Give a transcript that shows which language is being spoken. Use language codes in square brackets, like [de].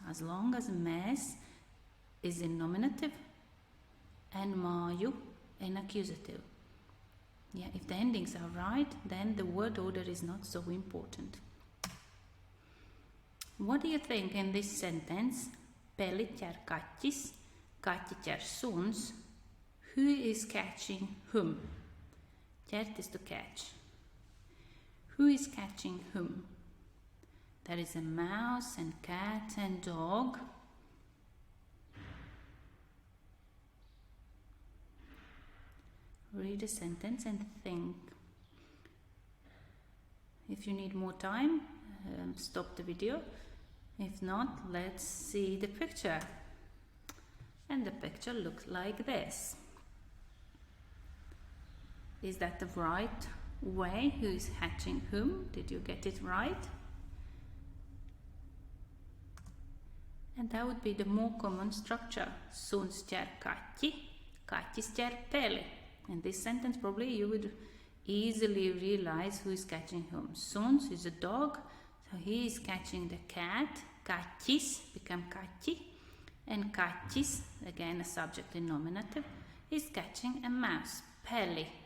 [en] As long as mēs is in nominative and māju in accusative. If the endings are right, then the word order is not so important. What do you think in this sentence? [lv] Peli ķer kaķis, kaķi ķer suns. [en] Who is catching whom? Ķert is to catch. Who is catching whom? There is a mouse and cat and dog. Read the sentence and think. If you need more time, stop the video. If not, let's see the picture. And the picture looks like this. Is that the right way? Who is hatching whom? Did you get it right? And that would be the more common structure. [lv] Suns ķer kaķi, kaķis ķer peli. [en] In this sentence, probably you would easily realize who is catching whom. Suns is a dog, so he is catching the cat. Kaķis become kaķi. And kaķis, again a subject in nominative, is catching a mouse. Peli.